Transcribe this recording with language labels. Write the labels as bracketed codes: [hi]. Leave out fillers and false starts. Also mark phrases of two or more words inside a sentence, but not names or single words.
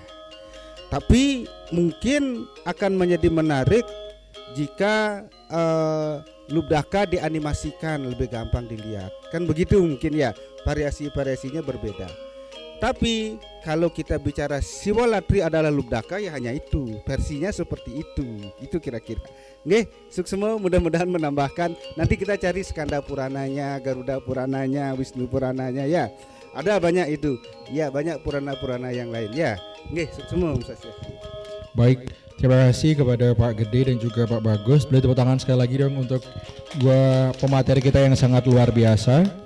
[id] Tapi mungkin akan menjadi menarik jika Lumdake dianimasikan, lebih gampang dilihat, kan begitu mungkin ya, variasi-variasinya berbeda. Tapi kalau kita bicara Siwolatri adalah Lumdake, ya hanya itu, versinya seperti itu kira-kira. [ban] Nggih, suksema, [id] mudah-mudahan menambahkan. Nanti kita cari Skanda Purananya, Garuda Purananya, Wisnu Purananya ya. Ada banyak itu. Ya, banyak purana-purana yang lain ya. [ban] Nggih, suksema Om Swastiastu. [id] Baik, terima kasih kepada Pak Gede dan juga Pak Bagus. Boleh tepuk tangan sekali lagi dong untuk dua pemateri kita yang sangat luar biasa.